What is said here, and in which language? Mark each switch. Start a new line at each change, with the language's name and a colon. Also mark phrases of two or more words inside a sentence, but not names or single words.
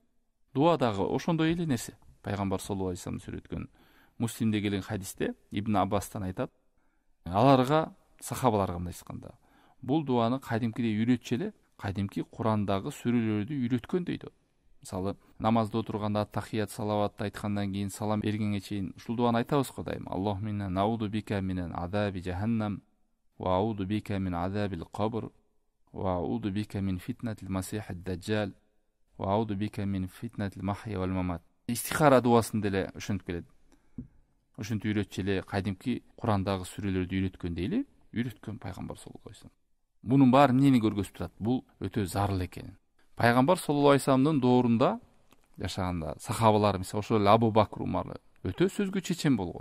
Kyrgyz: Дуа дагы ошондой эле нерсе. Пайгамбар
Arabic: صلى الله عليه وسلم
Kyrgyz: сүрөткөн Муслимде келген хадисте Ибн Аббастан айтат, аларга, сахабаларга мындай айтканда, бул дуаны кадимкидей үйрөтчү эле, кадимки Курандагы сүрөлөрдү үйрөткөн дейт. Мисалы, намазда отурганда тахият салаватты айткандан кийин салам бергенге чейин ушул дуаны айтабыз го дайым.
Arabic: اللهم نعوذ بك من عذاب جهنم وأعوذ بك من عذاب القبر وأعوذ بك من فتنة المسيح الدجال وأعوذ بك من فتنة المحيا والممات.
Kyrgyz: Истихара дуасын деле ошентип келет. Ошентип үйрөтчү эле кадимки Курандагы сүрөлөрдү үйрөткөндөй эле үйрөткөн пайгамбар
Arabic: صلى الله عليه وسلم.
Kyrgyz: Мунун баары эмнени көргөзүп турат? Бул өтө зарыл экенин. Пайгамбар
Arabic: صلى الله عليه وسلم
Kyrgyz: доорунда жашаганда сахабалар, мисалы ошол эле Абу Бакр, Умар өтө сөзгө чечен болгон.